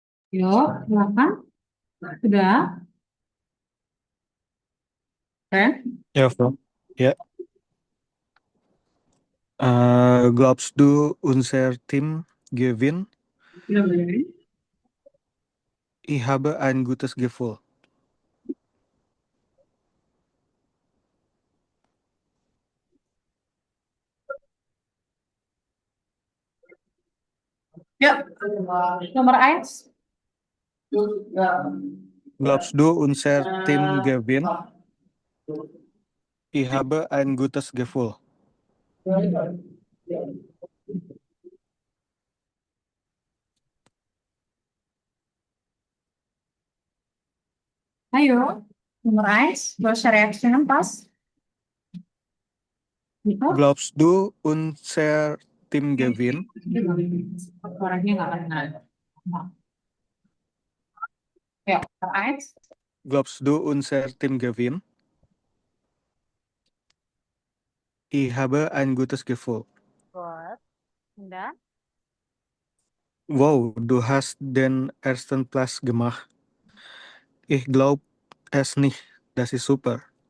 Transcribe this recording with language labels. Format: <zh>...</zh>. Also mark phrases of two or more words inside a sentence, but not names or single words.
<id>Yuk, silakan. Sudah?</id> <de>Ja, Frau. Ja. Glaubst du, unser Team gewinnt? Ich habe ein gutes Gefühl.</de> <id>Ya, nomor 1.</id> <de>Glaubst du, unser Team gewinnt? Ich habe ein gutes Gefühl.</de> <id>Ayo, nomor 1. Gak reaction pas. Gitu.</id> <de>Glaubst du, unser Team gewinnt?</de> <id>Orangnya nggak kenal. Ya, nomor 1.</id> <de>Glaubst du, unser Team gewinnt? Ich habe ein gutes Gefühl.</de> <id>Gut. Udah.</id> <de>Wow, du hast den ersten Platz gemacht. Ich glaube es nicht. Das ist super.</de>